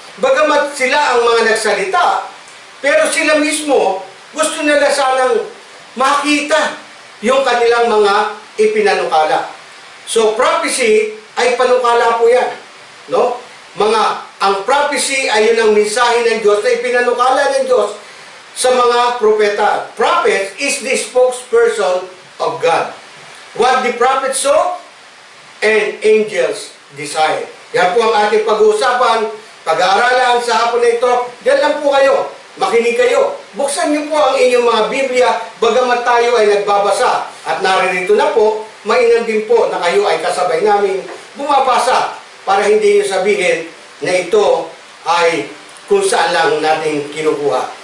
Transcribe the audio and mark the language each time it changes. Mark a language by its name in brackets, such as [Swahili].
[Filipino] Bagamat sila ang mga nagsalita, pero sila mismo gusto nila sanang makita yung kanilang mga ipinanukala. So prophecy ay panukala po yan, no? Ang prophecy ay yun ang mensahe ng Diyos na ipinanukala ng Diyos sa mga propeta. [English] Prophet is the spokesperson of God. What the prophet saw and angels desire. [Filipino] Yan po ang ating pag-uusapan, pag-aaralan sa hapon na ito. Diyan lang po kayo, makinig kayo. Buksan niyo po ang inyong mga Biblia, bagamat tayo ay nagbabasa. At naririto na po, mainam din po na kayo ay kasabay namin bumabasa para hindi niyo sabihin na ito ay kung saan lang natin kinukuha.